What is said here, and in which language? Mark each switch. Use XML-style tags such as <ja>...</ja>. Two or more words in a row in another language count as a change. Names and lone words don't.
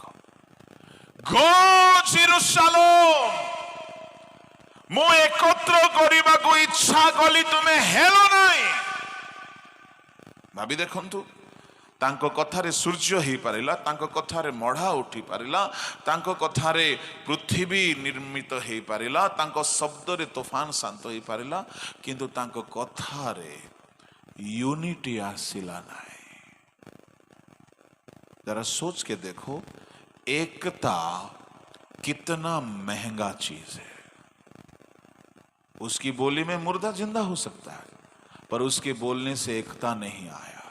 <or>ଗୋ ଜେରୁସାଲେମ, ମୁଁ ଏକତ୍ର କରିବାକୁ ଇଚ୍ଛା କଲି, ତୁମେ ହେଲ ନାହିଁ। ଭାବି ଦେଖନ୍ତୁ, ତାଙ୍କ କଥାରେ ସୂର୍ଯ୍ୟ ହେଇପାରିଲା, ତାଙ୍କ କଥାରେ ମଢା ଉଠି ପାରିଲା, ତାଙ୍କ କଥାରେ ପୃଥିବୀ ନିର୍ମିତ ହେଇପାରିଲା, ତାଙ୍କ ଶବ୍ଦରେ ତୋଫାନ ଶାନ୍ତ ହେଇପାରିଲା, କିନ୍ତୁ ତାଙ୍କ କଥାରେ ୟୁନିଟି ଆସିଲା ନାହିଁ।</or> <hi>जरा सोच के देखो, एकता कितना महंगा चीज है। उसकी बोली में मुर्दा जिंदा हो सकता है, पर उसके बोलने से एकता नहीं आया।</hi>